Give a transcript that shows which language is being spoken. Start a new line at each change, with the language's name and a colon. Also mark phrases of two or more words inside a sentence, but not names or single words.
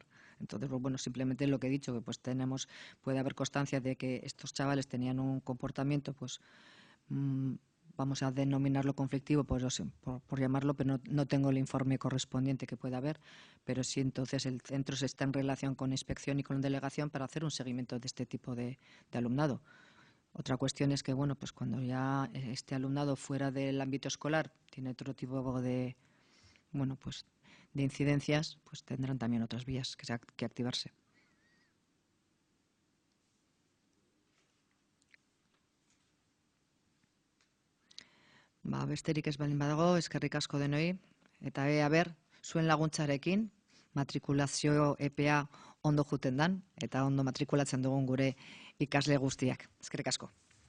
Spanish: Entonces, pues bueno, simplemente lo que he dicho, que pues puede haber constancia de que estos chavales tenían un comportamiento, pues vamos a denominarlo conflictivo, pues por llamarlo, pero no tengo el informe correspondiente que pueda haber, pero sí entonces el centro está en relación con inspección y con delegación para hacer un seguimiento de este tipo de alumnado. Otra cuestión es que, bueno, pues cuando ya este alumnado fuera del ámbito escolar tiene otro tipo de, bueno, pues de incidencias, pues tendrán también otras vías que activarse.
Basque: Besterik ez baldin badago, eskerrik asko denoi, eta aber, zuen laguntzarekin, matrikulazio EPA ondo juten dan, eta ondo matrikulatzen dugun gure ikasle guztiak.